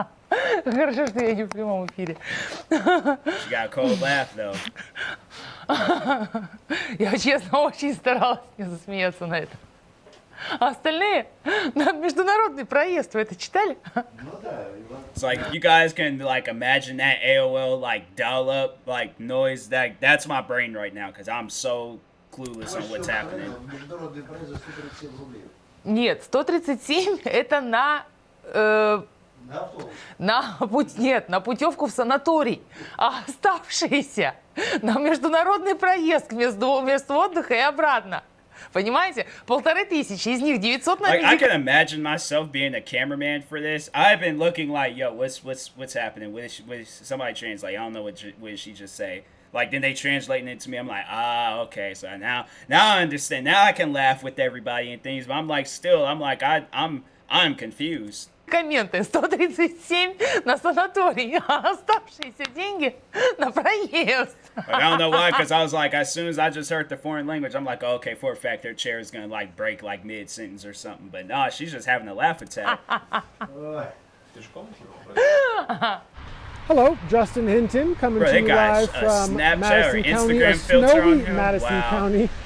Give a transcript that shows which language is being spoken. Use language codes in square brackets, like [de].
[ru] Хорошо, что я не в прямом эфире. [en] She got a cold laugh though. [ru] Я честно очень старалась не засмеяться на это. А остальные на международный проезд вы это читали? [en] It's like you guys can like imagine that AOL like dial up like noise. That's my brain right now because I'm so clueless on what's happening. [ru] Нет, 137 это на на путевку в санаторий, а оставшиеся на международный проезд вместо отдыха и обратно. Понимаете? 1500, из них 900 на [en] Like I can imagine myself being a cameraman for this. I've been looking like, yo, what's happening? What is somebody translate? I don't know what did she just say. Like then they translating it to me. I'm like, okay. So now I understand. Now I can laugh with everybody and things. But I'm like, still, I'm confused. [ru] Комменты 137 на санаторий, а оставшиеся деньги на проезд. [en] Like, I don't know why, because I was like, as soon as I just heard the foreign language, I'm like, oh, okay, for a fact, their chair is gonna like break like mid sentence or something. But nah, she's just having a laugh attack. Hello, Justin Hinton coming to you live from Madison County, a snowy Madison County.